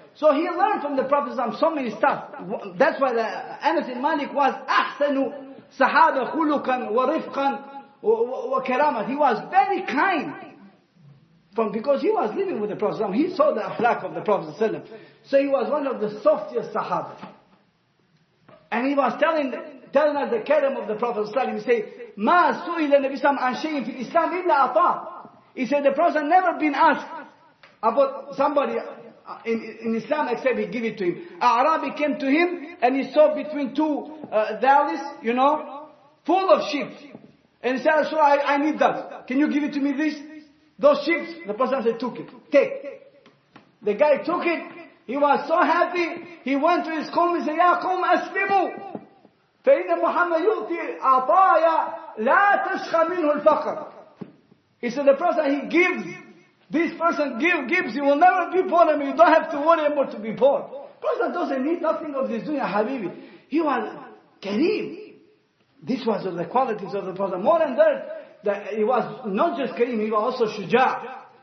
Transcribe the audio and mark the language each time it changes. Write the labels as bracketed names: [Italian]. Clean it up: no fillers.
[English] So he learned from the Prophet so many stuff. That's why Anas ibn Malik was [Arabic] ahsanu sahaba khuluqan wa rifqan wa karamat. [English] He was very kind. Because he was living with the Prophet. He saw the akhlaq of the Prophet. So he was one of the softest Sahaba. And he was telling us the karam of the Prophet. He said, [Arabic] مَا سُئِلَ النَّبِي صَلَّى عَنْ شَيْءٍ فِي الْإِسْلَامِ إِلَّا أَطَاعَ. [English] He said the Prophet never been asked about somebody in Islam except he give it to him. Arabi came to him and he saw between two valleys, full of sheep. And he said, Rasulullah, I need that. Can you give it to me this? Those sheep, the Prophet said, took it. Take. The guy took it. He was so happy. He went to his qawm and said, [Arabic] Ya qawm aslimu. فإن محمد يؤتي عطايا لا تشخى منه الفقر. [English] He said, the Prophet, he gives. This person gives. He will never be poor. I mean, you don't have to worry about to be poor. Prophet doesn't need nothing of this dunya, Habibi. He was Kareem. This was the qualities of the Prophet. More than that he was not just Kareem, he was also Shuja'.